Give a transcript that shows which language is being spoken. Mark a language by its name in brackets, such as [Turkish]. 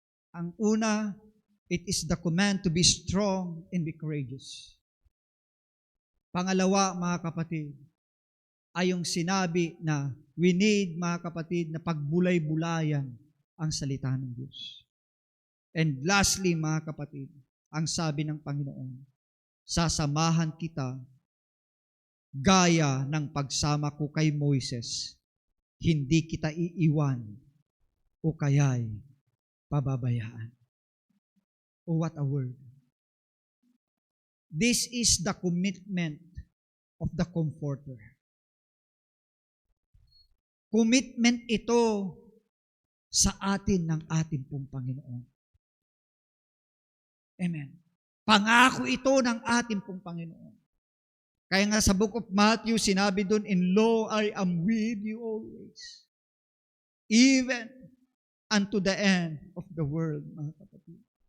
[Filipino] Ang una, [English] it is the command to be strong and be courageous. [Filipino] Pangalawa, mga kapatid, ay yung sinabi na [English] we need, [Filipino] mga kapatid, na pagbulay-bulayan ang salita ng Diyos. [English] And lastly, [Filipino] mga kapatid, ang sabi ng Panginoon, sasamahan kita gaya ng pagsama ko kay Moises. Hindi kita iiwan o kaya'y pababayaan. [English] Oh, what a word. This is the commitment of the Comforter. [Filipino] Commitment ito sa atin ng ating pong Panginoon. Amen. Pangako ito ng ating pong Panginoon. Kaya nga sa book of Matthew, sinabi doon, [English] "And lo, I am with you always, even unto the end of the world," [Filipino] mga kapatid.